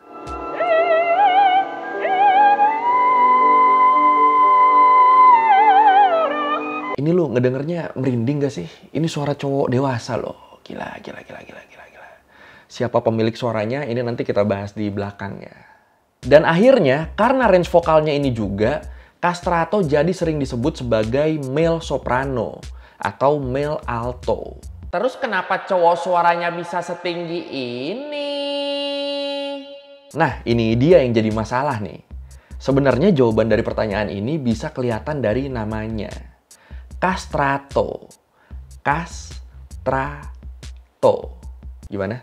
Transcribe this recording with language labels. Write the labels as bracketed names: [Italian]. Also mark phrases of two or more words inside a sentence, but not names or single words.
[Indonesian] Ini lu ngedengernya merinding gak sih? Ini suara cowok dewasa loh. Gila. Siapa pemilik suaranya, ini nanti kita bahas di belakang ya. Dan akhirnya, karena range vokalnya ini juga, kastrato jadi sering disebut sebagai [English] male soprano [Indonesian] atau [English] male alto. [Indonesian] Terus kenapa cowok suaranya bisa setinggi ini? Nah, ini dia yang jadi masalah nih. Sebenarnya jawaban dari pertanyaan ini bisa kelihatan dari namanya. Kastrato. Kastrato. Gimana?